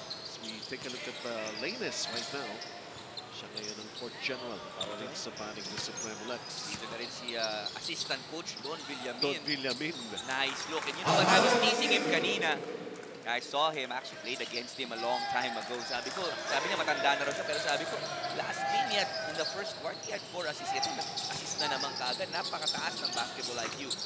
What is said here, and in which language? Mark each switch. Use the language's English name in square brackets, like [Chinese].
[English] As we take a look at Lainez right now. [Filipino] Siya ngayon ang court general para rin sa panig ng Supremo Lex. Dito na rin si assistant coach Don Villamin. Don Villamin. [English] Nice look. And you know what, I was teasing him kanina. I saw him, actually played against him a long time ago. [Filipino] Sabi niya matanda na rin siya, pero sabi ko, last game niya, [English] in the first quarter, he had 4 assists. [Filipino] Ito, assist na naman kagad. Napakataas ng basketball IQ.